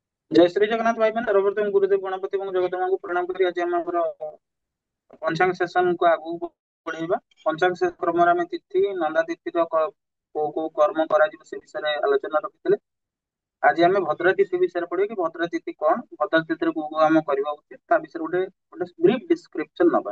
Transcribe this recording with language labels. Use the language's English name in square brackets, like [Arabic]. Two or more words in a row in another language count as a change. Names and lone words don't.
[Odia] ଜୟ ଶ୍ରୀ ଜଗନ୍ନାଥ ଭାଇ ମାନେ ସର୍ବପ୍ରଥମ ଗୁରୁଦେବ ଗଣପତି ଏବଂ ଜଗନ୍ନାଥଙ୍କୁ ପ୍ରଣାମ କରି ଆଜି ଆମେ ଆମର ପଞ୍ଚାଙ୍ଗ ସେସନ କୁ ଆଗକୁ ବଢେଇବା। ପଞ୍ଚାଙ୍ଗ ସେସନ କ୍ରମରେ ଆମେ ତିଥି ନନ୍ଦା ତିଥିର କୋଉ କୋଉ କର୍ମ କରାଯିବ ସେ ବିଷୟରେ ଆଲୋଚନା ରଖିଥିଲେ। ଆଜି ଆମେ ଭଦ୍ରା ତିଥି ବିଷୟରେ ପଢିବା କି ଭଦ୍ରା ତିଥି କଣ, ଭଦ୍ରା ତିଥିରେ କୋଉ କୋଉ ଆମ କରିବା ଉଚିତ ତା ବିଷୟରେ ଗୋଟେ ଗୋଟେ [English] brief description [Odia] ନବା।